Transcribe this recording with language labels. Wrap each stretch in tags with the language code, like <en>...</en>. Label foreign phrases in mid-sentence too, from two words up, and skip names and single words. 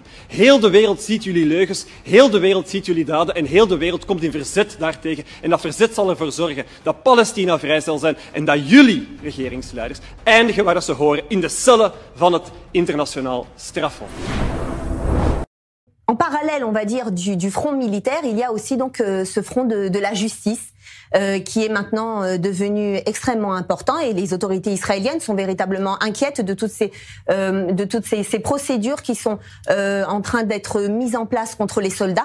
<nl>Heel de wereld ziet jullie leugens, heel de wereld ziet jullie daden en heel de wereld komt in verzet daartegen. En dat verzet zal ervoor zorgen dat Palestina vrij zal zijn en dat jullie, regeringsleiders, eindigen waar ze horen, in de cellen van het internationaal strafhof.</nl> <fr>En parallèle, on va dire, du front militaire, il y a aussi donc ce front de la justice qui est maintenant devenu extrêmement important et les autorités israéliennes sont véritablement inquiètes de toutes ces procédures qui sont en train d'être mises en place contre les soldats.</fr>